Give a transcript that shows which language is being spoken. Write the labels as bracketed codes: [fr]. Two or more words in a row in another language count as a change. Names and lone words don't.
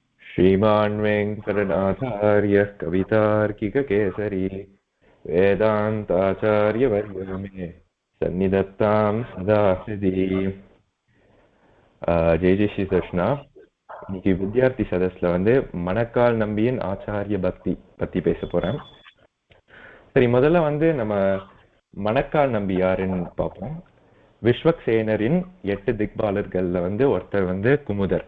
[sa] श्रीमान् वेङ्कटनाथार्यः कवितार्किककेसरी वेदान्ताचार्यवर्यो मे सन्निधत्तां सदा हृदि. [ta] ஜெய் ஜெய் ஸ்ரீ கிருஷ்ணா. இன்னைக்கு வித்யார்த்தி சதஸ்ல மணக்கால் நம்பியின் ஆச்சாரிய பக்தி பத்தி பேச போறேன். சரி, முதல்ல நம்ம மணக்கால் நம்பி யாருன்னு பார்ப்போம். விஸ்வக்சேனரின் 8 திக்பாலர்கள்ல ஒருத்தர் குமுதர்.